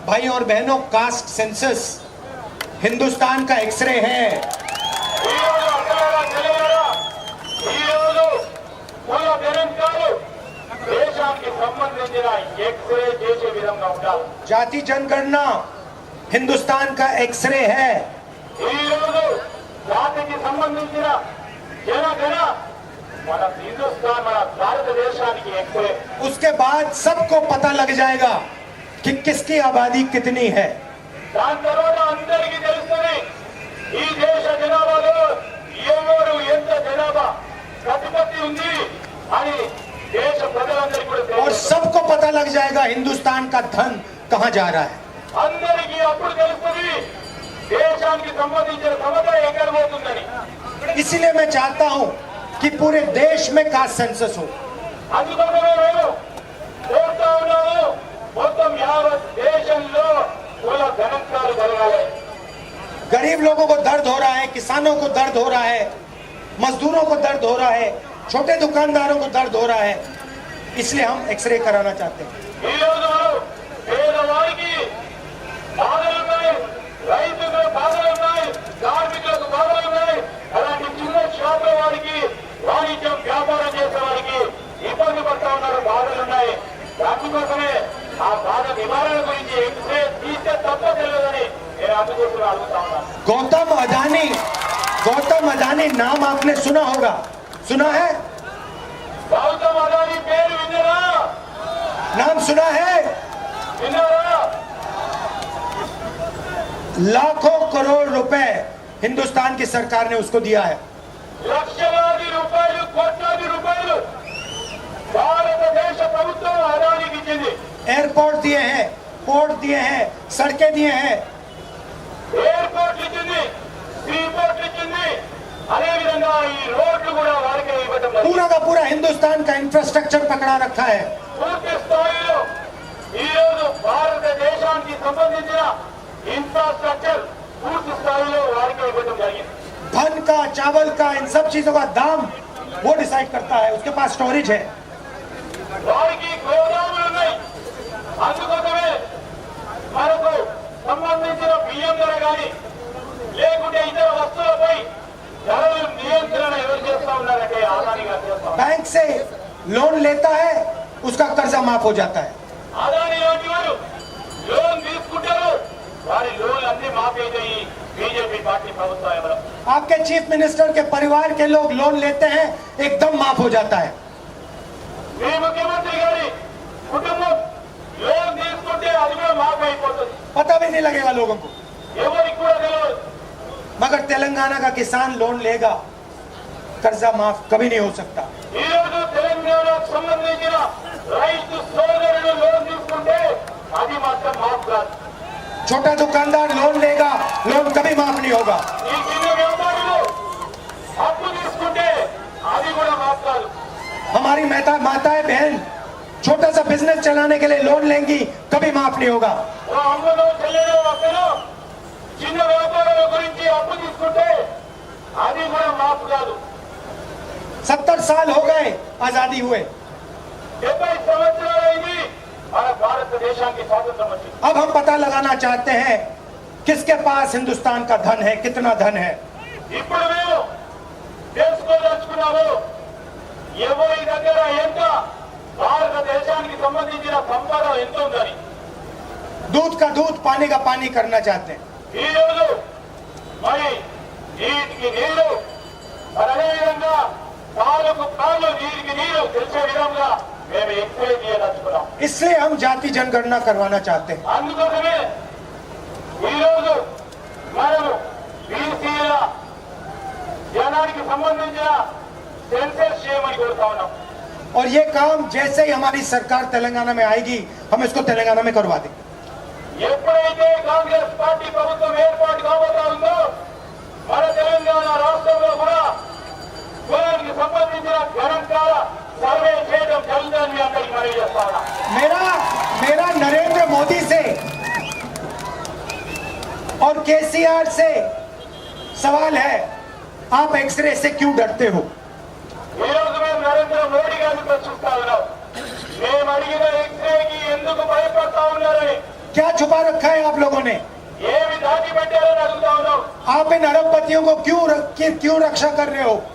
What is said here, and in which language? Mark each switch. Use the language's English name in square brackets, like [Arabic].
[Hindi] भाई और बहनों, कास्ट सेंसस हिंदुस्तान का एक्सरे है। [Telugu] ఈ రోజు అక్కలారా తెలియరా, ఈ రోజు కుల గణాంకాలు దేశానికి సంబంధించిన ఎక్స్రే చేసే విధంగా ఉండాలి. [Hindi] जाति जनगणना हिंदुस्तान का एक्सरे है। [Telugu] ఈ రోజు జాతికి సంబంధించిన జనగణ మన హిందుస్థాన్, మన భారతదేశానికి ఎక్స్రే. [Hindi] उसके बाद सबको पता लग जाएगा कि किसकी आबादी कितनी है। [Telugu] దాని తర్వాత అందరికీ తెలుస్తుంది ఈ దేశ జనాభాలో ఎవరు ఎంత జనాభా ప్రతిపత్తి ఉంది అని దేశ ప్రజలందరికీ కూడా [Hindi] और [Telugu] తెలుస్తుంది. [Hindi] सबको पता लग जाएगा हिंदुस्तान का धन कहां जा रहा है। [Telugu] అందరికీ అప్పుడు తెలుస్తుంది దేశానికి సంబంధించిన సంపద ఎక్కడ పోతుందని. [Hindi] इसीलिए मैं चाहता हूं कि पूरे देश में कास्ट सेंसस हो। [Telugu] అందుకోసమే మేము కోరుతా ఉన్నాము, మొత్తం యావత్ దేశంలో కుల గణాంకాలు జరగాలి. [Hindi] गरीब गरीब लोगों को दर्द हो रहा है, किसानों को दर्द हो रहा है, मजदूरों को दर्द हो रहा है, छोटे दुकानदारों को दर्द हो रहा है, इसलिए हम एक्सरे कराना चाहते हैं। [Telugu] రైతులకు బాధలు ఉన్నాయి, కార్మికులకు బాధలు ఉన్నాయి, అలాంటి చిన్న షాపుల వారికి, వాణిజ్యం వ్యాపారం చేసే వారికి ఇబ్బంది పడతా ఉన్నారు, బాధలు ఉన్నాయి. దానికోసమే ఆ బాధ నివారణ గురించి ఎక్స్రే తీస్తే తప్ప తెలియదని నేను అందుకోసం అడుగుతా ఉన్నాను. [Hindi] गौतम अदानी नाम आपने सुना होगा, सुना है? [Telugu] గౌతమ్ అదానీ పేరు విన్నారా? [Hindi] नाम सुना है? [Telugu] విన్నారా? [Hindi] लाखों करोड़ रुपए हिंदुस्तान की सरकार ने उसको दिया है। [Telugu] లక్షలాది రూపాయలు, కోట్లాది రూపాయలు భారతదేశ ప్రభుత్వం అదానికి ఇచ్చింది. [Hindi] एयरपोर्ट दिए हैं, पोर्ट दिए हैं, सड़कें दिए हैं, [Telugu] ఎయిర్పోర్ట్ ఇచ్చింది, సీపోర్ట్ ఇచ్చింది, అదే విధంగా ఈ రోడ్లు కూడా వారికే ఇవ్వడం జరిగింది. [Hindi] पूरा का पूरा हिंदुस्तान का इंफ्रास्ट्रक्चर पकड़ा रखा है। [Telugu] పూర్తి స్థాయిలో ఈ రోజు భారతదేశానికి సంబంధించిన ఇన్ఫ్రాస్ట్రక్చర్ పూర్తి స్థాయిలో వారికే ఇవ్వడం జరిగింది. [Hindi] धन का, चावल का, इन सब चीजों का दाम वो डिसाइड करता है, उसके पास स्टोरेज है। [Telugu] వారికి గోదాములు ఉన్నాయి. అందుకోసమే మనకు సంబంధించిన బియ్యం ధర కానీ లేకుంటే ఇతర వస్తువులపై ధరలు నియంత్రణ ఎవరు చేస్తా ఉన్నారంటే అదానీ గారు చేస్తా ఉన్నారు. [Hindi] बैंक से लोन लेता है, उसका कर्जा माफ हो जाता है। [Telugu] అదానీ లాంటి వారు లోన్ తీసుకుంటారు, వారి లోన్ అన్ని మాఫీ అవుతాయి బీజేపీ పార్టీ ప్రభుత్వం ఎవరు. [Hindi] आपके चीफ मिनिस्टर के परिवार के लोग लोन लेते हैं, एकदम माफ हो जाता है। [Telugu] మీ ముఖ్యమంత్రి గారి కుటుంబం లోన్ తీసుకుంటే అది కూడా మాఫీ అయిపోతుంది, [Hindi] पता भी नहीं लगेगा लोगों को। [Telugu] ఎవరికి కూడా తెలియదు. [Hindi] मगर तेलंगाना का किसान लोन लेगा, कर्जा माफ कभी नहीं हो सकता। [Telugu] ఈ రోజు తెలంగాణకు సంబంధించిన రైతు సోదరులు లోన్ తీసుకుంటే అది మాత్రం మాఫ్ కాదు. [Hindi] छोटा दुकानदार लोन लेगा, लोन कभी माफ नहीं होगा। [Telugu] ఈ చిన్న వ్యాపారులు అప్పు తీసుకుంటే అది కూడా మాఫ్ కాదు. [Hindi] हमारी माताएं बहन छोटा सा बिजनेस चलाने के लिए लोन लेंगी, कभी माफ नहीं होगा। [Telugu] ఓ అమ్మలో చెల్లెలో అక్కలో చిన్న వ్యాపారాల గురించి అప్పు తీసుకుంటే అది కూడా మాఫ్ కాదు. [Hindi] 70 साल हो गए आजादी हुए, [Telugu] 70 సంవత్సరాలైంది మన భారతదేశానికి స్వాతంత్రం వచ్చింది. [Hindi] अब हम पता लगाना चाहते हैं किसके पास हिंदुस्तान का धन है, कितना धन है। [Telugu] ఇప్పుడు మేము తెలుసుకోదలుచుకున్నాము ఎవరి దగ్గర ఎంత భారతదేశానికి సంబంధించిన సంపద ఎంత ఉందని. [Hindi] दूध का दूध, पानी का पानी करना चाहते हैं। [Telugu] ఈ రోజు మరి నీటికి నీరు, మరి అదేవిధంగా పాలకు పాలు, నీటికి నీరు తెలిసే విధంగా మేము ఎక్స్రే చేయదలుచుకున్నాం. [Hindi] इसलिए हम जाति जनगणना करवाना चाहते हैं। [Telugu] అందుకోసమే ఈరోజు మనము బీసీల జనానికి సంబంధించిన సెన్సస్ చేయమని కోరుతా ఉన్నాం. [Hindi] और ये काम जैसे ही हमारी सरकार तेलंगाना में आएगी, हम इसको तेलंगाना में करवा देंगे। [Telugu] ఎప్పుడైతే కాంగ్రెస్ పార్టీ ప్రభుత్వం ఏర్పాటు కాబోతా ఉందో మన తెలంగాణ రాష్ట్రంలో కూడా కులానికి సంబంధించిన గణాంకాల సర్వే చేయడం జరుగుతుందని మీ అందరికీ మనవి చేస్తా ఉన్నా. [Hindi] मेरा नरेंद्र मोदी से और केसीआर से सवाल है, आप एक्सरे से क्यों डरते हो? [Telugu] ఈ రోజు మేము నరేంద్ర మోడీ గారిని ప్రశ్నిస్తా ఉన్నాం. మేము అడిగిన ఎక్స్రేకి ఎందుకు భయపడతా ఉన్నారని, [Hindi] क्या छुपा रखा है आप लोगों ने? [Telugu] ఏమి దాచిపెట్టారని అడుగుతా ఉన్నాం. [Hindi] आप इन अरबपतियों को क्यों रक्षा कर रहे हो?